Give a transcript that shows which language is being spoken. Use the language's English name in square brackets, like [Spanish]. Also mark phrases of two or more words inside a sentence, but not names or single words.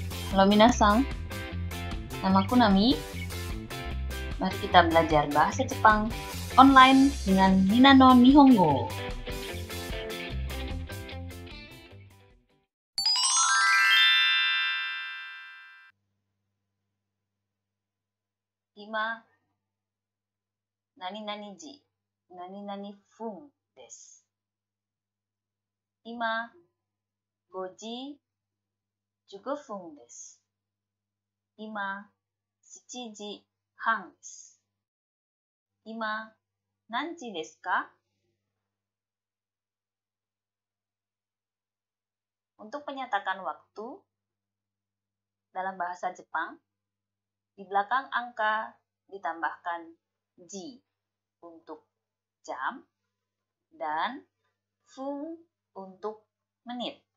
[Indonesian] Halo minasan, namaku Nami. Mari kita belajar bahasa Jepang online dengan Nina no Nihongo. [Japanese] 今、何時、何分です. Ima, 5時15分です。今、7時半です。今、何時ですか? [Indonesian] Untuk menyatakan waktu, dalam bahasa Jepang, di belakang angka ditambahkan ji untuk jam dan fun untuk menit.